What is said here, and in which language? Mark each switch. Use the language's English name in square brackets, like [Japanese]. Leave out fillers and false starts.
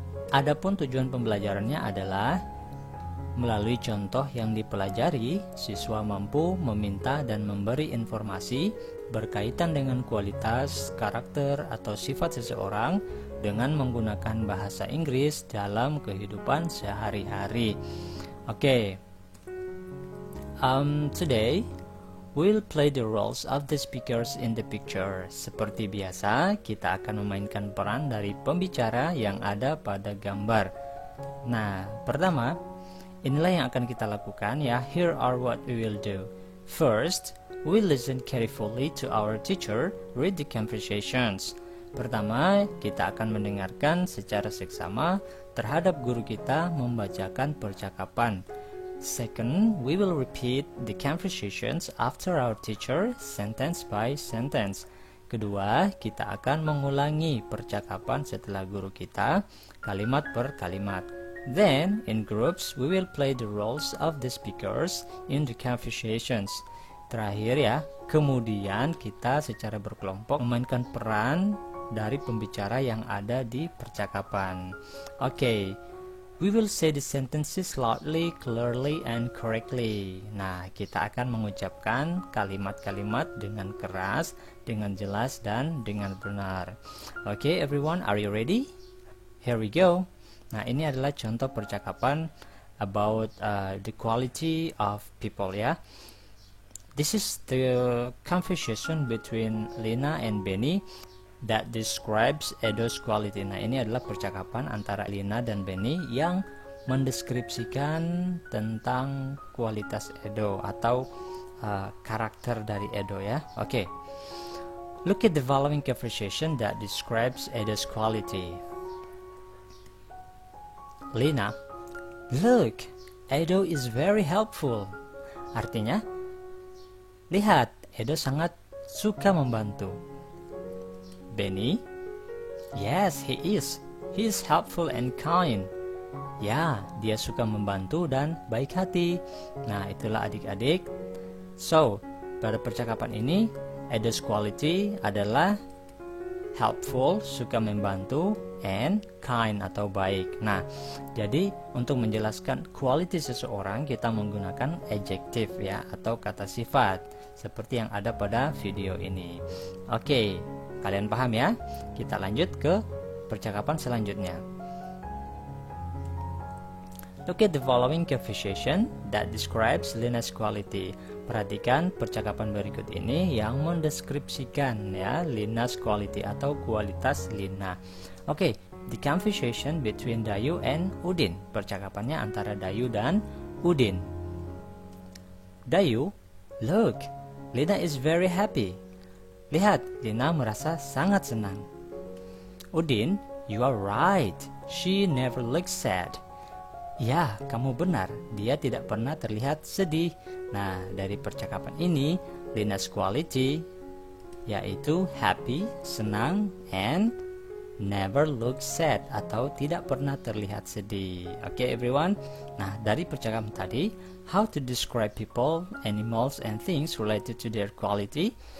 [Indonesian] Adapun tujuan pembelajarannya adalah melalui contoh yang dipelajari, siswa mampu meminta dan memberi informasi berkaitan dengan kualitas, karakter, atau sifat seseorang dengan menggunakan bahasa Inggris dalam kehidupan sehari-hari. Oke. [English] Today we'll play the roles of the speakers in the picture. [Indonesian] Seperti biasa, kita akan memainkan peran dari pembicara yang ada pada gambar. Nah, pertama, inilah yang akan kita lakukan ya. [English] Here are what we will do. First, we listen carefully to our teacher read the conversations. [Indonesian] Pertama, kita akan mendengarkan secara seksama terhadap guru kita membacakan percakapan. [English] Second, we will repeat the conversations after our teacher sentence by sentence. [Indonesian] Kedua, kita akan mengulangi percakapan setelah guru kita kalimat per kalimat. [English] Then, in groups, we will play the roles of the speakers in the conversations. [Indonesian] Terakhir ya, kemudian kita secara berkelompok memainkan peran dari pembicara yang ada di percakapan. Oke. [English] We will say the sentences loudly, clearly, and correctly. [Indonesian] Nah, kita akan mengucapkan kalimat-kalimat dengan keras, dengan jelas, dan dengan benar. [English] Okay, everyone, are you ready? Here we go. [Indonesian] Nah, ini adalah contoh percakapan [English] about the quality of people [Indonesian] ya. [English] This is the conversation between Lina and Benny that describes Edo's quality. [Indonesian] Nah, ini adalah percakapan antara Lina dan Benny yang mendeskripsikan tentang kualitas Edo atau karakter dari Edo ya. Oke. [English] Look at the following conversation that describes Edo's quality. Lina, look, Edo is very helpful. [Indonesian] Artinya, lihat, Edo sangat suka membantu. [English] Benny, yes, he is. He is helpful and kind. [Indonesian] Ya, dia suka membantu dan baik hati. Nah, itulah adik-adik. So, pada percakapan ini, Edo's quality adalah helpful, suka membantu, and kind atau baik. Nah, jadi untuk menjelaskan quality seseorang, kita menggunakan adjective ya, atau kata sifat, seperti yang ada pada video ini. Oke. Kalian paham ya? Kita lanjut ke percakapan selanjutnya. [English] Look at the following conversation that describes Lina's quality. [Indonesian] Perhatikan percakapan berikut ini yang mendeskripsikan ya Lina's quality atau kualitas Lina. [English] Oke, the conversation between Dayu and Udin. [Indonesian] Percakapannya antara Dayu dan Udin. Dayu, [English] look, Lina is very happy. [Indonesian] Lihat, Lina merasa sangat senang. Udin, [English] you are right. She never looks sad. [Indonesian] Ya, kamu benar. Dia tidak pernah terlihat sedih. Nah, dari percakapan ini, Lina's quality yaitu happy, senang, and [English] never look sad [Indonesian] atau tidak pernah terlihat sedih. [English] Oke, everyone. [Indonesian] Nah, dari percakapan tadi, [English] how to describe people, animals, and things related to their quality.